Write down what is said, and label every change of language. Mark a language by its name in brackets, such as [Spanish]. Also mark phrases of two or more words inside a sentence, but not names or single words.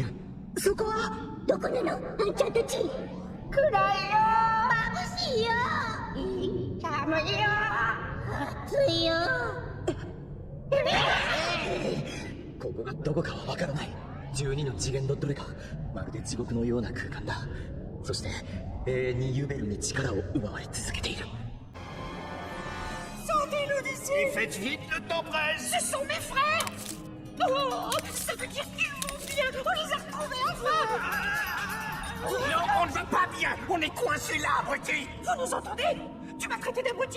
[Japanese] そこはどこなの、あんちゃんたち。暗いよ、眩しいよ、寒いよ、暑いよ。ここがどこかはわからない。12の次元のどれか、まるで地獄のような空間だ。そして永遠にユベルに力を奪われ続けている。 [French] Sortez-nous d'ici! Faites vite, le temps presse! Ce sont mes frères! Oh, ça veut dire qu'ils vont bien. On les a retrouvés enfin. Non, on ne va pas bien. On est coincés là, abruti. Vous nous entendez? Tu m'as traité d'abruti.